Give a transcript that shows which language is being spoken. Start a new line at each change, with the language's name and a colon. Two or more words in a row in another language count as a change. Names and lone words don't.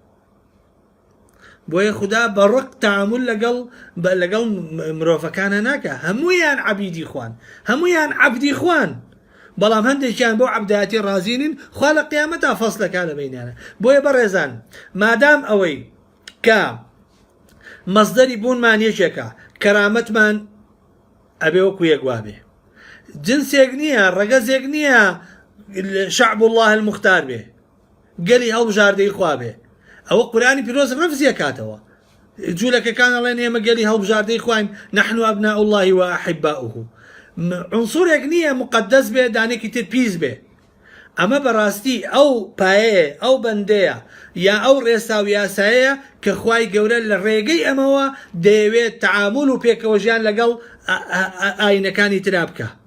Central Kurdish: بۆیە خوددا بە ڕق تەعامل لەگەڵ مرۆڤەکانە ناکە هەموویان عەبیدی خوان هەموویان عەبدی خوان بەڵام هەندێکیان بۆ عەبدایەتی ڕازینن خوا لە قیامەتا فەسلەکە لە بەینیانە. بۆیە بەڕێزان مادام ئەوەی کە مەزدەری بوونمان یەکێکە کەرامەتمان ئەبێ وەکو یەک وابێ، جنسێک نییە ڕەگەزێک نییە
Arabic: شعب الله المختار
Central Kurdish: بێ گەلی هەڵبژاردەی خوا بێ. ئەوە قورآنی پیرۆز ڕەفزیە کاتەوە جوولەکەکان ئەڵێن ئێمە گەلی هەڵبژاردەی خواین
Arabic: نحن أبناء الله وأحباؤه.
Central Kurdish: عنصرێک نییە مقدس بێ دانێکی تر پیس بێ. ئەمە بەڕاستی ئەو پایەیە ئەو بەندەیە یا ئەو ڕێسا و یاسایەیە کە خوای گەورە لە ڕێگەی ئەمەوە دەیەوێت تەعامل و پێکەوەژیان لەگەڵ ئاینەکانی ترا بکە.